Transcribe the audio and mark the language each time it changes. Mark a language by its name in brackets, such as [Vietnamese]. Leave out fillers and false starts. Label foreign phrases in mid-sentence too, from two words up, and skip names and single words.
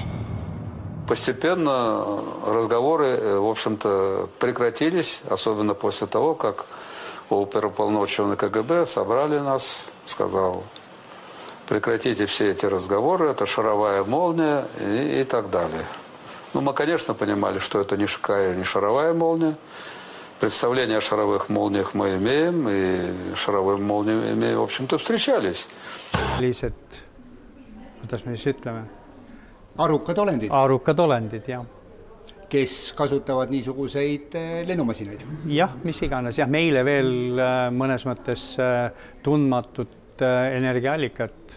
[Russian] Постепенно разговоры, в общем-то, прекратились, особенно после того, как оперуполномоченный КГБ собрали нас, сказал, прекратите все эти разговоры, это шаровая молния и так далее. Ну, мы, конечно, понимали, что это не шаровая молния. Представление о шаровых молниях мы имеем, и шаровые молнии имеем, в общем-то, встречались. [Estonian] Lihtsalt, kuidas me siis ütleme? Arukad olendid. Arukad olendid, jah. Kes kasutavad niisuguseid lennumasinaid. Jah, mis iganes. Jah, meile veel mõnes mõttes tundmatut energiaallikat.